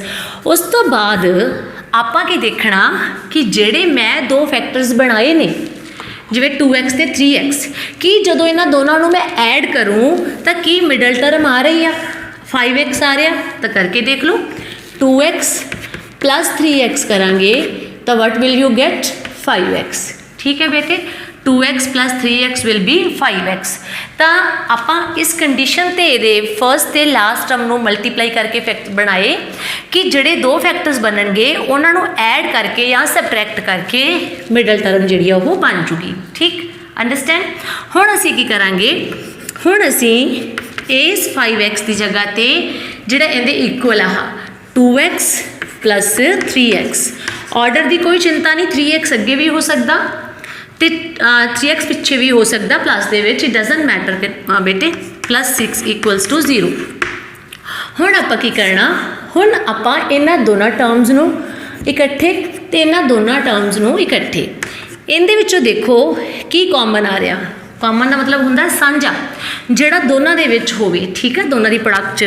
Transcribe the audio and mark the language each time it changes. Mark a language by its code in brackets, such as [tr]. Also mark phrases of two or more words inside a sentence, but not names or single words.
[pa] ਉਸ ਤੋਂ ਬਾਅਦ ਆਪਾਂ ਕੀ ਦੇਖਣਾ ਕਿ ਜਿਹੜੇ ਮੈਂ ਦੋ ਫੈਕਟਰਸ ਬਣਾਏ ਨੇ, ਜਿਵੇਂ 2x ਤੇ 3x, ਕਿ ਜਦੋਂ ਇਹਨਾਂ ਦੋਨਾਂ ਨੂੰ ਮੈਂ ਐਡ ਕਰੂੰ ਤਾਂ ਕੀ [en] middle term [pa] ਆ ਰਹੀ ਆ, 5x ਆ ਰਿਹਾ। ਤਾਂ ਕਰਕੇ ਦੇਖ ਲਓ, 2x plus 3x ਕਰਾਂਗੇ ਤਾਂ [en] what will you get, [pa] 5x। ਠੀਕ ਹੈ ਬੇਟੇ, [en] 2x plus 3x will be 5x। [pa] ਤਾਂ ਆਪਾਂ ਇਸ ਕੰਡੀਸ਼ਨ ਤੇ ਇਹਦੇ ਫਰਸਟ ਤੇ [en] last term [pa] ਨੂੰ ਮਲਟੀਪਲਾਈ ਕਰਕੇ ਫੈਕਟ ਬਣਾਏ ਕਿ ਜਿਹੜੇ ਦੋ ਫੈਕਟਰਸ ਬਣਨਗੇ ਉਹਨਾਂ ਨੂੰ ਐਡ ਕਰਕੇ ਜਾਂ ਸਬਟਰੈਕਟ ਕਰਕੇ [en] middle term [pa] ਜਿਹੜੀ ਆ ਉਹ ਬਣ ਜੂਗੀ। ਠੀਕ, ਅੰਡਰਸਟੈਂਡ। ਹੁਣ ਅਸੀਂ ਕੀ ਕਰਾਂਗੇ, ਹੁਣ ਅਸੀਂ ਇਸ 5x ਦੀ ਜਗ੍ਹਾ ਤੇ ਜਿਹੜਾ ਇਹਦੇ ਇਕੁਅਲ ਆ 2x plus 3x, ਆਰਡਰ ਦੀ ਕੋਈ ਚਿੰਤਾ ਨਹੀਂ, 3x ਅੱਗੇ ਵੀ ਹੋ ਸਕਦਾ ਤੇ 3x ਪਿੱਛੇ ਵੀ ਹੋ ਸਕਦਾ ਪਲੱਸ ਦੇ ਵਿੱਚ, [en] it doesn't matter [pa] ਬੇਟੇ। [en] plus 6 equals to 0। [pa] ਹੁਣ ਆਪਾਂ ਕੀ ਕਰਨਾ, ਹੁਣ ਆਪਾਂ ਇਹਨਾਂ ਦੋਨਾਂ ਟਰਮਸ ਨੂੰ ਇਕੱਠੇ ਤੇ ਇਹਨਾਂ ਦੋਨਾਂ ਟਰਮਸ ਨੂੰ ਇਕੱਠੇ, ਇਹਦੇ ਵਿੱਚੋਂ ਦੇਖੋ ਕੀ ਕਾਮਨ ਆ ਰਿਹਾ। ਕਾਮਨ ਦਾ ਮਤਲਬ ਹੁੰਦਾ ਸਾਂਝਾ, ਜਿਹੜਾ ਦੋਨਾਂ ਦੇ ਵਿੱਚ ਹੋਵੇ। ਠੀਕ ਹੈ, ਦੋਨਾਂ ਦੀ ਪ੍ਰੋਡਕਟ 'ਚ।